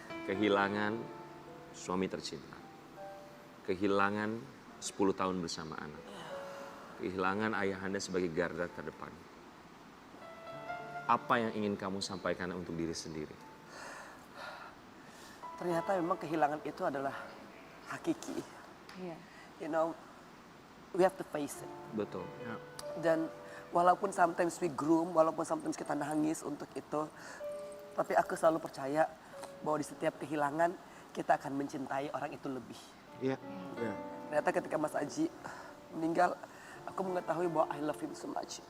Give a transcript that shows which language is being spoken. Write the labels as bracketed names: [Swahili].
[Indonesian] Kehilangan suami tercinta. Kehilangan 10 tahun bersama anak. Kehilangan ayahanda sebagai garda terdepan. Apa yang ingin kamu sampaikan untuk diri sendiri? Ternyata memang kehilangan itu adalah hakiki. [English] You know, we have to face it. [Indonesian] Betul. Dan walaupun [English] sometimes we groom, [Indonesian] walaupun sometimes kita nangis untuk itu, tapi aku selalu percaya bahwa di setiap kehilangan kita akan mencintai orang itu lebih. Iya. Ternyata ketika Mas Aji meninggal, aku mengetahui bahwa [English] I love him so much.